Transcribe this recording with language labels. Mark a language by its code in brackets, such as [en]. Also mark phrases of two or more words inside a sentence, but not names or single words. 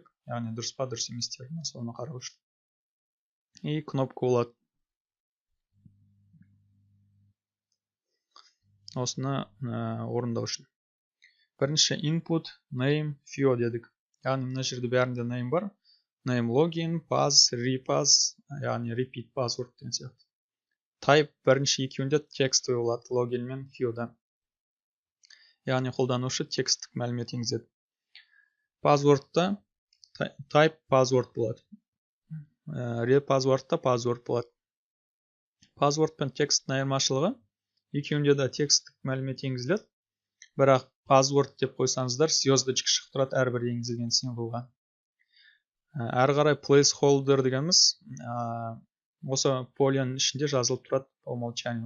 [kk] Яғни дұрыс па, дұрыс емес терін соны қарау үшін. И кнопка болады. Осыны орындау үшін. Бірінші [en] input, name, [kk] fio дедік. Яғни мына жерде бәрінде name бар. [en] Name login, pass, repass, [kk] яғни [en] repeat password [kk] деген сияқты. Type бірінші екеуінде текстовый болады, login мен fio'да. Яғни қолданушы текстік мәлімет енгізеді. Password'та [en] type password [kk] болады. Repassword'та password болады. Password пен тексттің айырмашылығы екеуінде де текстік мәлімет енгізіледі. Бірақ password деп қойсаңыздар, звездочка шығып тұрады әрбір енгізілген символға. Әрі қарай placeholder дегеніміз осы полияның ішінде жазылып тұрады [ru] по умолчанию.